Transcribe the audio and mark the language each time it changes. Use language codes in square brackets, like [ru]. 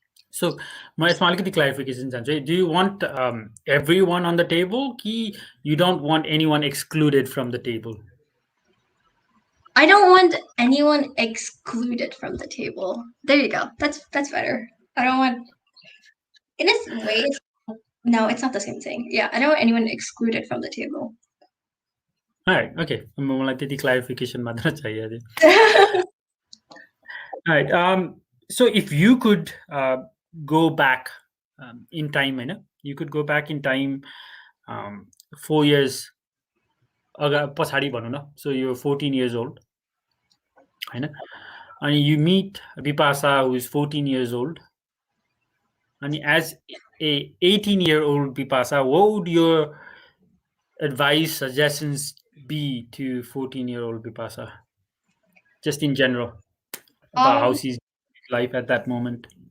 [en] So [ne] म यसमा अलिकति [en] clarification [ne] चाहन्छु है. [en] Do you want everyone on the table [ne] कि [en] you don't want anyone excluded from the table? I don't want anyone excluded from the table. There you go. That's better. I don't want in a way no, it's not the same thing. Yeah, I don't want anyone excluded from the table. Alright, okay. [ne] मलाई त्यति clarification मात्र चाहियो थियो. [en] Alright, so if you could go back in time, you could go back in time 4 years [ne] पछाडि भनौँ न. [en] So you're 14 years old, and you meet Bipasha, who is 14 years old, and as a 18-year-old Bipasha, what would your advice, suggestions be to 14-year-old Bipasha, just in general, about how she's life at that moment?